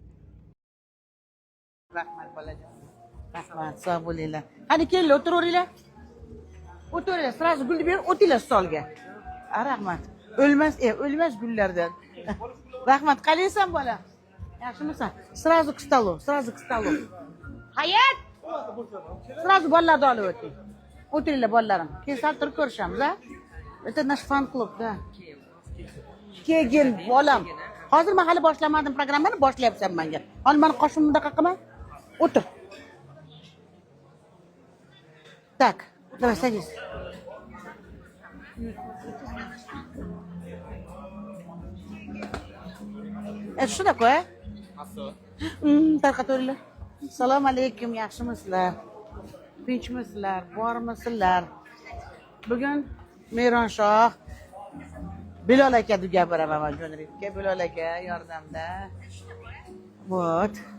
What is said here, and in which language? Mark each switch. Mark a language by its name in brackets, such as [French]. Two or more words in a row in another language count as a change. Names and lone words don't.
[Uzbek] Rahmat bolajon. Rahmat, sog' bo'linglar. Qani kelinglar, o'tiraveringlar. O'tiringlar, sразу gulni berib o'tinglar stolga. Rahmat. O'lmas gullardan. Rahmat, qalaysan bola? Yaxshimisan? [Russian] Sразу к столу, сразу к столу. [Uzbek] Hayat! Sразу bolalarni olib o'ting. O'tiringlar bolalarim. Keyin sal turib ko'rishamiz, a? [Russian] Это наш fan-klub, da. [Uzbek] Keyin bolam. Hozir men hali boshlamadim programmani, boshlayapsan menga. Hozir meni qoshimni bunaqa qilma. O'tir. [Russian] Так, давай садись. Это что такое? [Uzbek] Tarqataveringlar. Assalomu alaykum, yaxshimisizlar? Tinchmisizlar? Bormisizlar? Bugun Meyranshoh Bilol aka deb gapiraman men jurnalistga. Bilol aka yordamda. Вот.